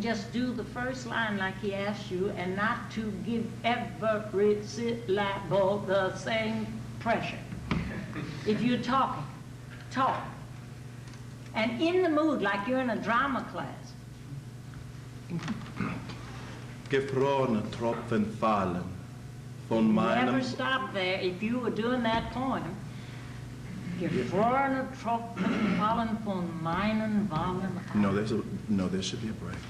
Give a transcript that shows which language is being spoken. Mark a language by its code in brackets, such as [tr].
[en] Just do the first line like he asked you, and not to give every syllable the same pressure. If you're talking, talk. And in the mood, like you're in a drama class. [de] Gefrorene Tropfen fallen von meinem. [en] Never stop there. If you were doing that poem, [de] Gefrorene Tropfen fallen von meinen Wangen ab. [en] No, there should be a break.